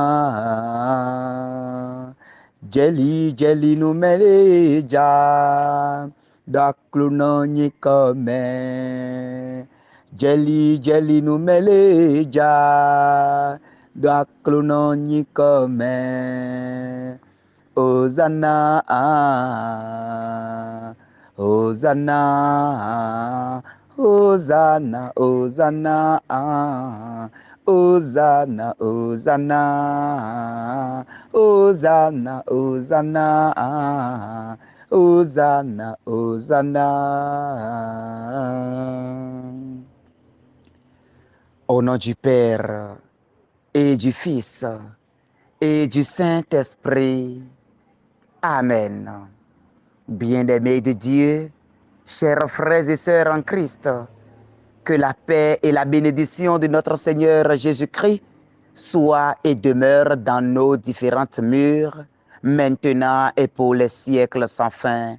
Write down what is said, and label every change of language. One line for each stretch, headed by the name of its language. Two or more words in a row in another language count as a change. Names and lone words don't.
Ewe: Jeli jeli no meleja, dakluno nyikome. Jeli jeli no meleja, dakluno nyikome.
French: Hosanna, Hosanna, Hosanna, Hosanna, Hosanna, Hosanna, Hosanna, Hosanna, Hosanna, Hosanna. Au nom du Père et du Fils et du Saint-Esprit. Amen. Bien-aimés de Dieu, chers frères et sœurs en Christ, que la paix et la bénédiction de notre Seigneur Jésus-Christ soient et demeurent dans nos différentes murs, maintenant et pour les siècles sans fin.